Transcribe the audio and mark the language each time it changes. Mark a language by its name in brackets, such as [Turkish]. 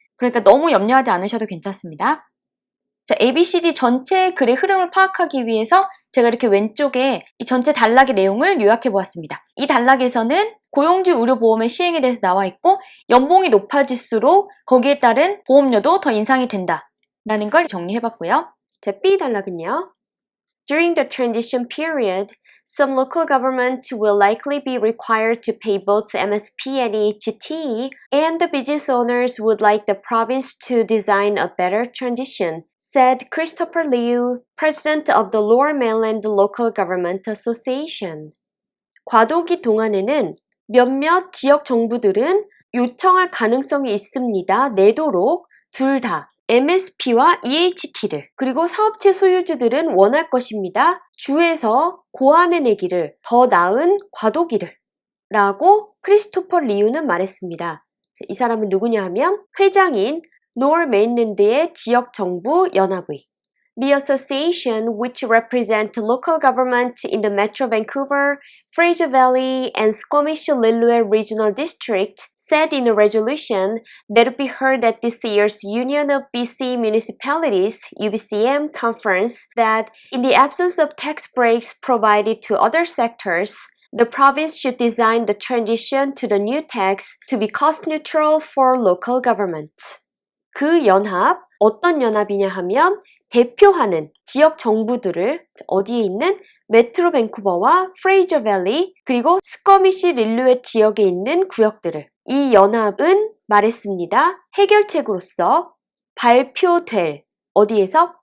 [Korean] 그러니까 너무 염려하지 않으셔도 괜찮습니다. 자, ABCD 전체 글의 흐름을 파악하기 위해서 제가 이렇게 왼쪽에 이 전체 단락의 내용을 요약해 보았습니다. 이 단락에서는 고용주 의료보험의 시행에 대해서 나와 있고 연봉이 높아질수록 거기에 따른 보험료도 더 인상이 된다 라는 걸 정리해 봤고요. 자, B 단락은요. [English] During the transition period, some local governments will likely be required to pay both MSP and EHT, and the business owners would like the province to design a better transition, said Christopher Liu, president of the Lower Mainland Local Government Association. [Korean] 과도기 동안에는 몇몇 지역 정부들은 요청할 가능성이 있습니다. 내도록 둘 다 MSP와 EHT를 그리고 사업체 소유주들은 원할 것입니다. 주에서 고안해내기를 더 나은 과도기를 라고 크리스토퍼 리우는 말했습니다. 이 사람은 누구냐 하면 회장인 Lower Mainland의 지역정부 연합의 [English] The association, which represent local government in the Metro Vancouver, Fraser Valley, and Squamish-Lillooet Regional District, said in a resolution that would be heard at this year's Union of BC Municipalities (UBCM) conference that in the absence of tax breaks provided to other sectors, the province should design the transition to the new tax to be cost neutral for local government. [Korean] 그 연합, 어떤 연합이냐 하면 대표하는 지역 정부들을 어디에 있는 메트로 밴쿠버와 프레이저 밸리 그리고 스쿼미시 릴루엣 지역에 있는 구역들을 이 연합은 말했습니다. 해결책으로서 발표될 어디에서?